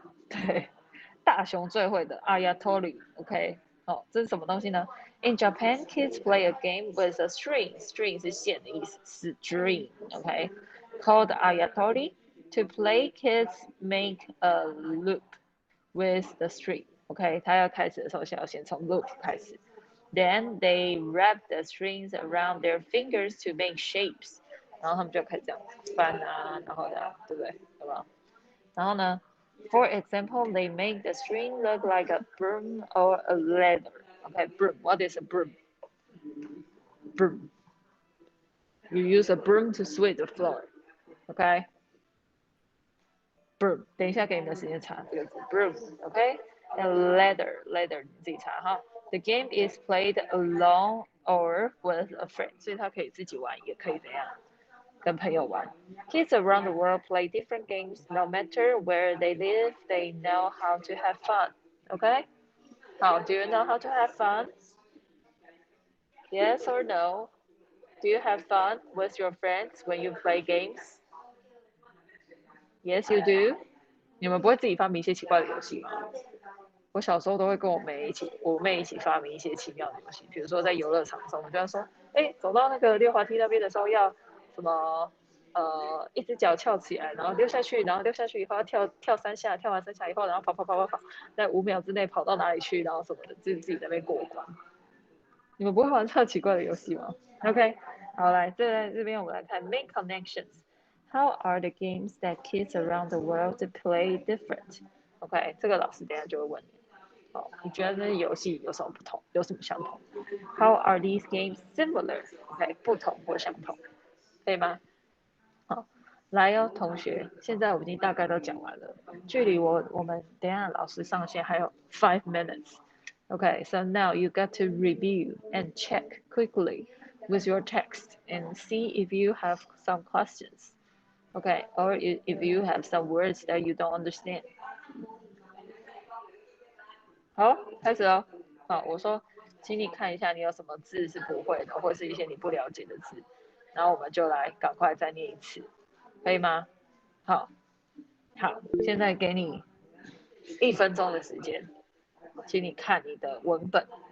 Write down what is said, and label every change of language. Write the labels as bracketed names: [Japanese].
[Chinese] 对，大熊最会的 [English] Ayatollah。OK， [Chinese] 好，这是什么东西呢 [English] ？In Japan, kids play a game with a string. String [Chinese] 是线的意思，是 [English] string。OK，called Ayatollah To play, kids make a loop with the string. [Chinese] OK， 他要开始的时候，先从 loop 开始。 [English] Then they wrap the strings around their fingers to make shapes. [Chinese] 然后他们就开始这样翻啊，然后这样，对不对？有没有？然后呢 [English] ，For example, they make the string look like a broom or a ladder. OK, broom. What is a broom? Broom. You use a broom to sweep the floor. OK. Broom. [Chinese] 等一下给你们时间查这个字 broom. [English] OK. And ladder [Chinese] 你自己查哈。 [English] The game is played alone or with a friend. [Chinese] 所以他可以自己玩，也可以怎样？跟朋友玩。 [English] Kids around the world play different games. No matter where they live, they know how to have fun. Okay? How do you know how to have fun? Yes or no? Do you have fun with your friends when you play games? Yes, you do. [Chinese] 你们不会自己发明一些奇怪的游戏吗？我小时候都会跟我妹一起发明一些奇妙的游戏，比如说在游乐场的时候，我们就要说，走到那个溜滑梯那边的时候要什么一只脚翘起来，然后溜下去，然后溜下去以后要跳3下，跳完3下以后，然后跑，在5秒之内跑到哪里去，然后什么的，自己在那边过关。你们不会玩这奇怪的游戏吗 ？OK， 好，来这边我们来看 [English] make connections. How are the games that kids around the world play different? [Chinese] OK， 这个老师等一下就会问你。好，你觉得这些游戏有什么不同？有什么相同 ？ [English] How are these games similar? [Chinese] OK， 不同或相同，可以吗？好，来哦，同学，现在我已经大概都讲完了，距离我们等一下老师上线还有 [English] 5 minutes. Okay, so now you got to review and check quickly with your text and see if you have some questions. Okay, or if you have some words that you don't understand. [Chinese] 好，开始哦。好，我说，请你看一下你有什么字是不会的，或是一些你不了解的字，然后我们就来赶快再念一次，可以吗？好，现在给你1分钟的时间，请你看你的文本。